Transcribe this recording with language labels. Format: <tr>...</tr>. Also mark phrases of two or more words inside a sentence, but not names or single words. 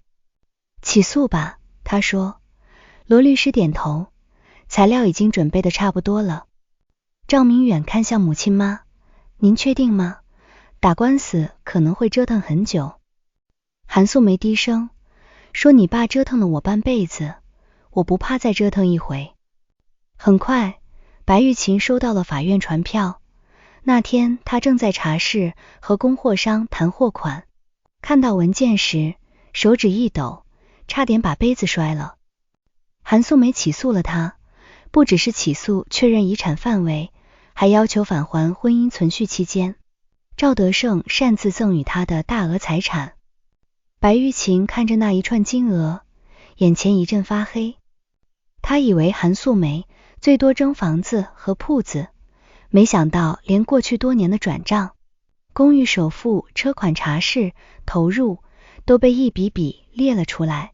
<zh>起訴吧，他說。羅律師點頭，材料已經準備的差不多了。趙明遠看向母親媽，您確定嗎？打官司可能會折騰很久。韓素梅低聲說，你爸折騰了我半輩子，我不怕再折騰一回。很快，白玉琴收到了法院傳票。那天她正在茶室和供貨商談貨款，看到文件時手指一抖，差點把杯子摔了。韓素梅起訴了他，不只是起訴確認遺產範圍，還要求返還婚姻存續期間趙德勝擅自贈與他的大額財產。白玉琴看着那一串金額，眼前一陣發黑。他以為韓素梅最多爭房子和鋪子，沒想到連過去多年的轉賬、公寓首付、車款、茶室投入都被一筆筆列了出來。</zh>